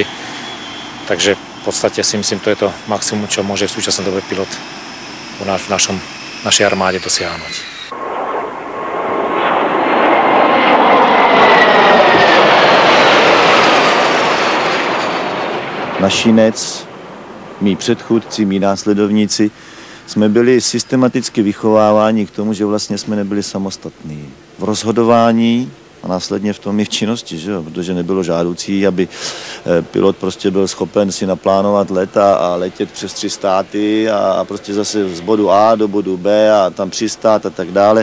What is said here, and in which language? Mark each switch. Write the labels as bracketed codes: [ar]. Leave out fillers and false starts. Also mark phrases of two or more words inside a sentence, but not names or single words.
[sk] Takže v podstate si myslím, to je to maximum, čo môže v súčasnej dobe pilot v našej armáde dosiahnuť. Našinec, [cs] mí předchůdci, mí následovníci, jsme byli systematicky vychováváni k tomu, že vlastně jsme nebyli samostatní v rozhodování a následně v tom i v činnosti, že jo? Protože nebylo žádoucí, aby pilot prostě byl schopen si naplánovat let a letět přes 3 státy a prostě zase z bodu A do bodu B a tam přistát a tak dále.